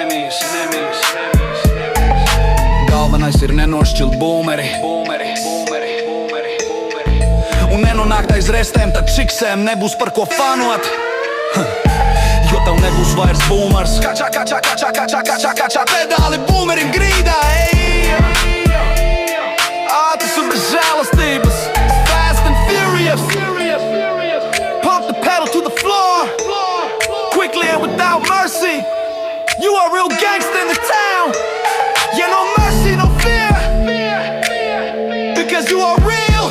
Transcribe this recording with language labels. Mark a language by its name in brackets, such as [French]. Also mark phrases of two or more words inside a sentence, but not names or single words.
[Latvian] Galvenais ir nenošķilt būmeri un nenonākt aiz restēm, tad čiksēm nebūs par ko fanot, jo tev nebūs vairs būmers. Kačā pedāli būmerim grīdā. Ātris un bez žēlastības, Fast and Furious. [English] Pump the pedal to the floor, quickly and without mercy. You are a real gangster in the town. Yeah, no mercy, no fear, because you are real.